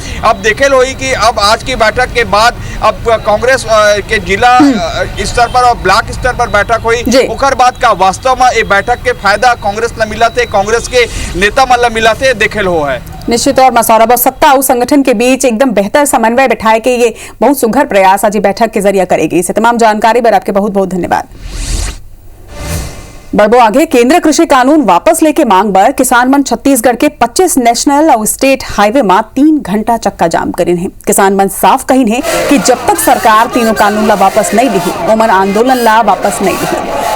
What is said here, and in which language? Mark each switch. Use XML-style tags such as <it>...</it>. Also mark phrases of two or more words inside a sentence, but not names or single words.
<hne>अब देखे हुई कि अब आज की बैठक के बाद अब कांग्रेस के जिला स्तर पर और ब्लॉक स्तर पर बैठक हुई, उकर बाद का वास्तव में ये बैठक के फायदा कांग्रेस ला मिला थे, कांग्रेस के नेता मन ला मिला थे, देखे हो है। निश्चित तौर में सौरभ, सत्ता और संगठन के बीच एकदम बेहतर समन्वय बिठाए के ये बहुत सुघर प्रयास आज बैठक के जरिए करेगी। इसे तमाम जानकारी पर आपके बहुत बहुत धन्यवाद। बढ़बो आगे, केंद्र कृषि कानून वापस लेके मांग पर किसान मन छत्तीसगढ़ के 25 नेशनल और</hne> <en>state highway</en> <hne>में 3 घंटा चक्का जाम करिन है। किसान मन साफ कहिन है कि जब तक सरकार तीनों कानून ला वापस नहीं दी ओमन आंदोलन ला वापस नहीं दी।</hne>